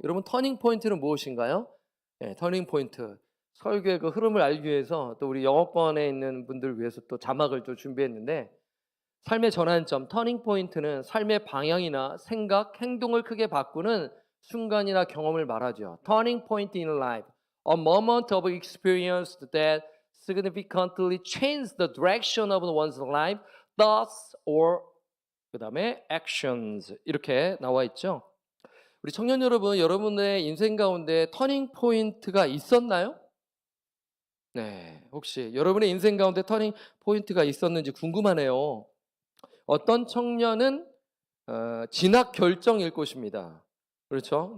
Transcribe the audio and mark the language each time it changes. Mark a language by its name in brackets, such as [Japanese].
[Korean] 여러분 터닝 포인트는 무엇인가요? 터닝 포인트. 설교의 그 흐름을 알기 위해서 또 우리 영어권에 있는 분들 위해서 또 자막을 좀 준비했는데 삶의 전환점, 터닝 포인트는 삶의 방향이나 생각, 행동을 크게 바꾸는 순간이나 경험을 말하죠. [English] Turning point in life, a moment of experience that significantly changed the direction of one's life, thoughts or [Korean] 그 다음에 [English] actions 이렇게 나와 있죠. [Korean] 우리 청년 여러분, 여러분의 인생 가운데 터닝 포인트가 있었나요? 네, 혹시 여러분의 인생 가운데 터닝 포인트가 있었는지 궁금하네요. 어떤 청년은 진학 결정일 것입니다. 그렇죠?